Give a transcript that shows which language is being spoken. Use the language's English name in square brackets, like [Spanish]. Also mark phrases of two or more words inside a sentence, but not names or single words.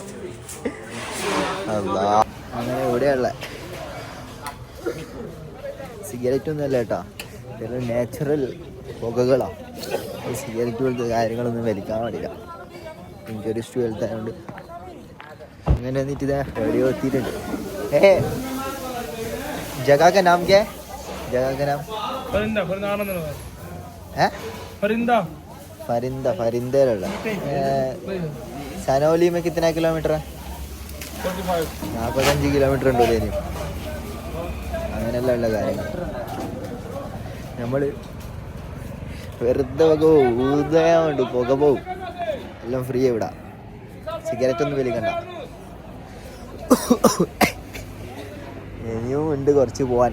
[Malayalam] അല്ലാ, അങ്ങനെ ഇവിടെയുള്ള സിഗരറ്റ് ഒന്നും അല്ല കേട്ടോ, ഇതെല്ലാം നാച്ചുറൽ പുകകളാണ്. ഈ സിഗരറ്റ് പോലത്തെ കാര്യങ്ങളൊന്നും വലിക്കാൻ പാടില്ല, എനിക്കൊരു 12th ആയതുകൊണ്ട്. അങ്ങനെ വന്നിട്ട് ഇതാ എവിടെയോ എത്തിയിട്ടുണ്ട്. [Hindi] जगह का नाम क्या है? जगह का नाम फरिंदा. फरिंदയിലുള്ള സനോലി में कितना किलोमीटर है? [Malayalam] 45 കിലോമീറ്റർ ഉണ്ട് ഇനി. അങ്ങനെയല്ല ഉള്ള കാര്യങ്ങൾ. നമ്മൾ വെറുതെ ഊതാണ്ട് പുക പോവും, എല്ലാം ഫ്രീ ഇവിടെ. സിഗരറ്റ് ഒന്നും വലിക്കണ്ട. ഇനിയും ഉണ്ട് കുറച്ച് പോവാൻ.